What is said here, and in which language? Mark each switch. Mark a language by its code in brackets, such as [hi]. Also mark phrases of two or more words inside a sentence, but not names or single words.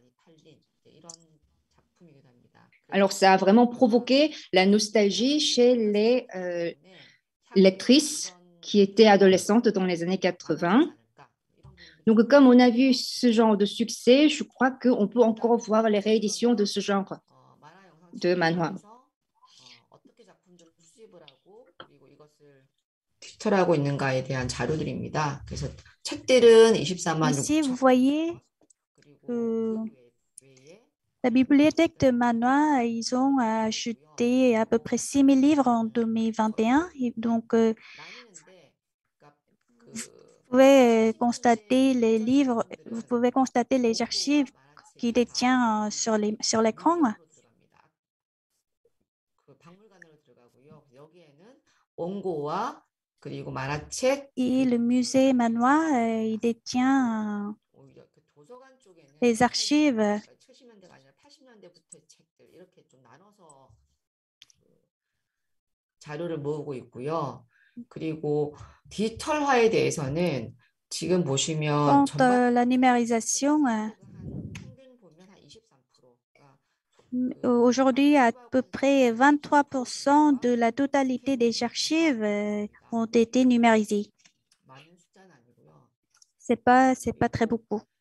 [fr] Alors, ça a vraiment provoqué la nostalgie chez les lectrices qui étaient adolescentes dans les années 80. Donc, comme on a vu ce genre de succès, je crois qu'on peut encore voir les rééditions de ce genre de manhwa. [ko] 튜터하고 있는가에 대한 자료들입니다. 그래서 책들은 24만 [fr] Ici, vous voyez la bibliothèque de Manois, ils ont acheté à peu près 6 000 livres en 2021. Et donc, vous pouvez constater les livres, vous pouvez constater les archives qu'il détient sur l'écran. Et le musée Manois, il détient les archives [ko] 자료를 모으고 있고요. 그리고 디지털화에 대해서는 지금 보시면 [fr] Quant la numérisation, aujourd'hui, à peu près 23% de la totalité des archives ont été numérisées. C'est pas très beaucoup.